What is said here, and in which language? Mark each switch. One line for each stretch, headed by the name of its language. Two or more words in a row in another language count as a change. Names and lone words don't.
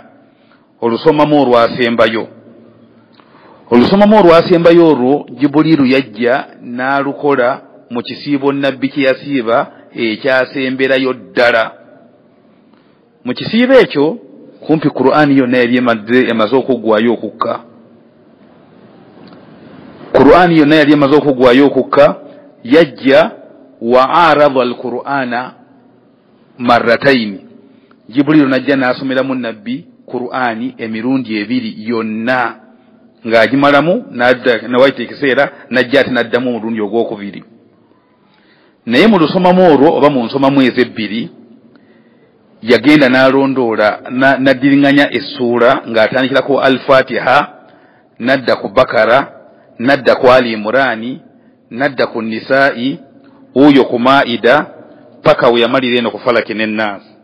Ganda: Olusomamu olwasembayo. Olusomamu olwasembayo olwo Jibuliiru yajja n'alukola mu kisiibo nnabbi kye yasiiba ekyasemberayo ddala. Mu kisiibo ekyo kumpi Qur'ani yonna yali emaze okuggwaayo okukka Qur'ani yonna yali emaze okugwayo okukka yajja
Arabic: وعارضه القرآن مرتين.
Ganda: Jibril najja n'asomeramu nabbi Qur'ani emirundi ebiri yonna ng'agimalamu n'awaita ekiseera najja ate n'addamu omulundi ogwokubiri. Naye mu lusomamu olwo oba mu nsomamu ezebbiri yagenda n'alondoola n'addiringanya essuula ng'atandikirako al-Fatiha nadda ku Bakara nadda ku Ali Imran nadda ku Nisa'i oyo ku Maida paka we yamalira eno ku Falaki n'Ennaas.